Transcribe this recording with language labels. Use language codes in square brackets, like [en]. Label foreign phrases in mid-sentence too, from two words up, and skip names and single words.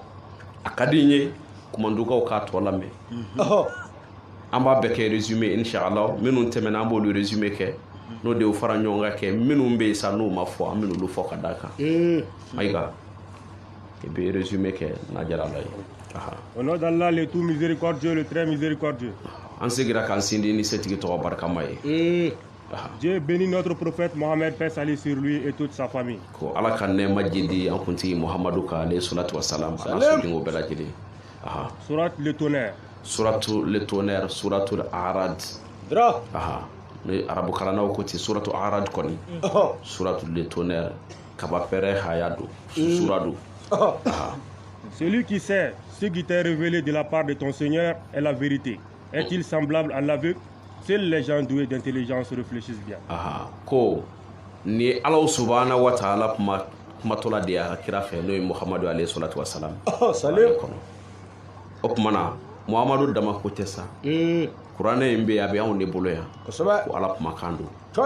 [bm] a ka di n ye kumandukaw k'a tɔ lamɛn an b'a bɛɛ kɛ résumé inshallah minnu tɛmɛna an b'olu résumé kɛ n'o de y'u fara ɲɔgɔn kan kɛ minnu bɛ yen sa n'u ma fɔ an bɛ n'olu fɔ ka d'a kan ayiwa i bɛ résumé kɛ n'a diyara Ala ye [fr] au nom d'Allah le tout miséricordieux le très miséricordieux [bm] an segira k'an sindi ni setigi tɔgɔ barikama ye [fr] Dieu bénit notre prophète Mohammed, paix salut sur lui et toute sa famille. [bm] Ko ala ka nɛɛma jidi an kuntigi Muhamadu ka [ar] alayhi salatu wasalam [bm] a n'a sodenw bɛɛ lajɛlen [fr] Surat le tonnerre. Suratu le tonnerre, [ar] suratu Arad. [bm] Haidara ni arabu kalannaw ko ten suratu Arad kɔni suratu [fr] le tonnerre [bm] kaba pɛrɛ haya don sura don [fr] Celui qui sait ce qui t'est révélé de la part de ton Seigneur est la vérité. Est-il semblable à l'aveugle? Seuls les gens doués d'intelligence réfléchissent bien. [bm] Ko ni [ar] Alahu subhanahu wa ta'ala [bm] kumatɔla de y'a ka kira fɛ n'o ye Muhamadu [ar] alayhi salatu wasalam [bm] salim o kumana Muhamadu dama ko tɛ sa kuranɛ in bɛ yen a bɛ anw de bolo yan kosɛbɛ ko ala kumakan don coy